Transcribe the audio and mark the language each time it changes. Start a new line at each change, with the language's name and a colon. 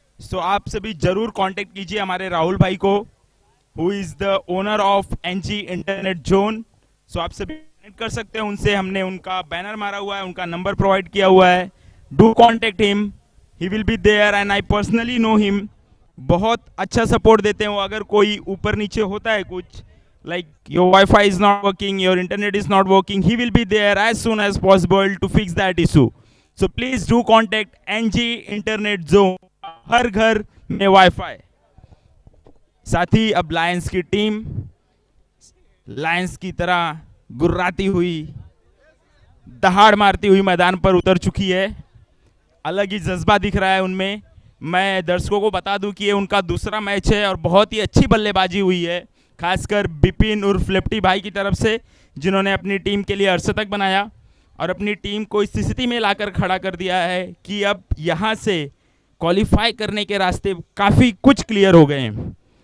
Hindi: सो आप सभी जरूर कांटेक्ट कीजिए हमारे राहुल भाई को,
English: Who is the owner of NG internet zone.
Hindi: सो आप सभी कनेक्ट कर सकते हैं उनसे. हमने उनका बैनर मारा हुआ है, उनका नंबर प्रोवाइड किया हुआ है.
English: Do contact him, he will be there and I personally know him.
Hindi: बहुत अच्छा सपोर्ट देते हैं वो. अगर कोई ऊपर नीचे होता है कुछ,
English: like your Wi-Fi is not working, your internet is not working, he will be there as soon as possible to fix that issue. So please do contact NG Internet Zone.
Hindi: हर घर में Wi-Fi. साथ ही अब Lions की team Lions की तरह गुर्राती हुई, दहाड़ मारती हुई मैदान पर उतर चुकी है. अलग ही जज्बा दिख रहा है उनमें. मैं दर्शकों को बता दूं कि ये उनका दूसरा मैच है और बहुत ही अच्छी बल्लेबाजी हुई है, खासकर बिपिन उर्फ लेफ्टी भाई की तरफ से, जिन्होंने अपनी टीम के लिए अर्धशतक बनाया और अपनी टीम को इस स्थिति में लाकर खड़ा कर दिया है कि अब यहाँ से क्वालिफाई करने के रास्ते काफ़ी कुछ क्लियर हो गए हैं.